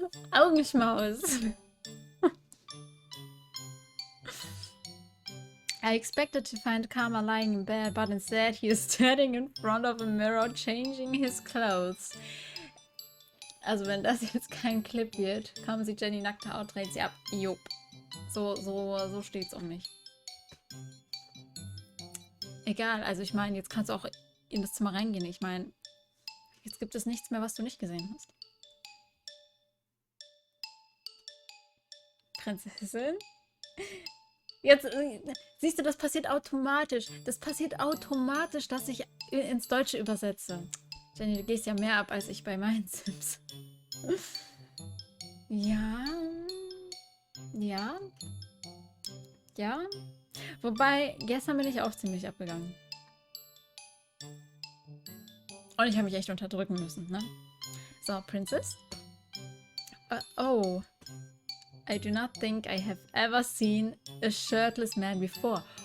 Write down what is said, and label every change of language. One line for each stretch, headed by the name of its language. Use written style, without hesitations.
German: Augenschmaus!
English: I expected to find Karma lying in bed, but instead he is standing in front of a mirror changing his clothes.
German: Also wenn das jetzt kein Clip wird, kaum sieht Jenny nackte Haut, dreht sie ab. Jupp. So steht's um mich. Egal, also ich meine, jetzt kannst du auch in das Zimmer reingehen. Ich meine, jetzt gibt es nichts mehr, was du nicht gesehen hast. Prinzessin? Jetzt, siehst du, das passiert automatisch. Das passiert automatisch, dass ich ins Deutsche übersetze. Jenny, du gehst ja mehr ab als ich bei meinen Sims. Ja. Ja. Ja. Wobei, gestern bin ich auch ziemlich abgegangen. Und ich habe mich echt unterdrücken müssen, ne?
English: So, Princess. Oh. I do not think I have ever seen a shirtless man before.